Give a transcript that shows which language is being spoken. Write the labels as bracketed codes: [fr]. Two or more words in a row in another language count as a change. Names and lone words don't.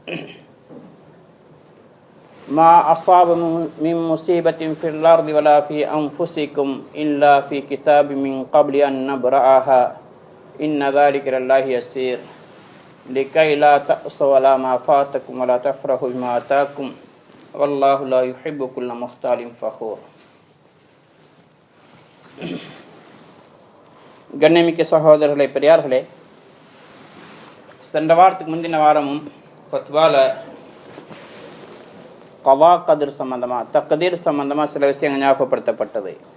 [ar] ما أصاب من مصيبة في الأرض ولا في أنفسكم إلا في كتاب من قبل أن نبرأها إن ذلك لله يسير لكي لا تأسوا على ما فاتكم ولا تفرحوا بما آتاكم والله لا يحب كل مختال فخور. [ta] கண்ணியமிக்க சகோதரர்களே, பெரியார்களே, சென்ற வாரத்துக்கு முந்தின வாரமும் ஃபத்வால கவா கதிர் சம்பந்தமாக தக்தீர் சம்பந்தமாக சில விஷயங்கள் ஞாபகப்படுத்தப்பட்டது.